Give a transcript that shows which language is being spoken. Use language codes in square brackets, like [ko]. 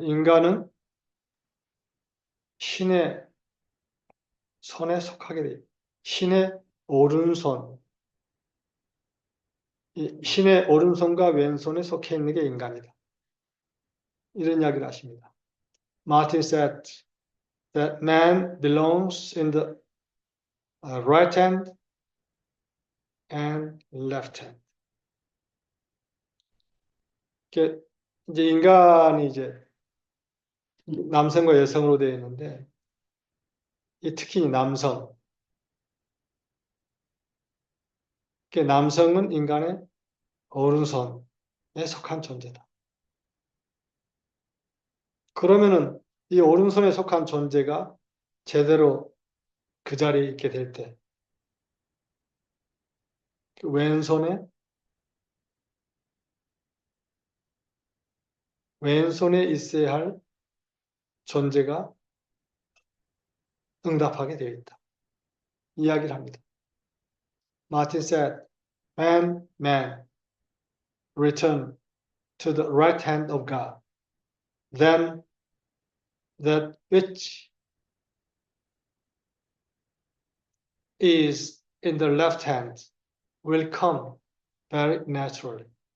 [ko] 인간은 신의 손에 속하게 돼. 신의 오른손, 신의 오른손과 왼손에 속해 있는 게 인간이다. 이런 이야기를 하십니다. [en] Martin said that man belongs in the right hand and left hand. [ko] 이제 인간이 이제 남성과 여성으로 되어 있는데, 특히 남성, 남성은 인간의 오른손에 속한 존재다. 그러면은 이 오른손에 속한 존재가 제대로 그 자리에 있게 될 때, 왼손에 있어야 할 존재가 응답하게 되어 있다. 이야기를 합니다. [en] Martin said, when man return to the right hand of God, then that which is in the left hand will come very naturally.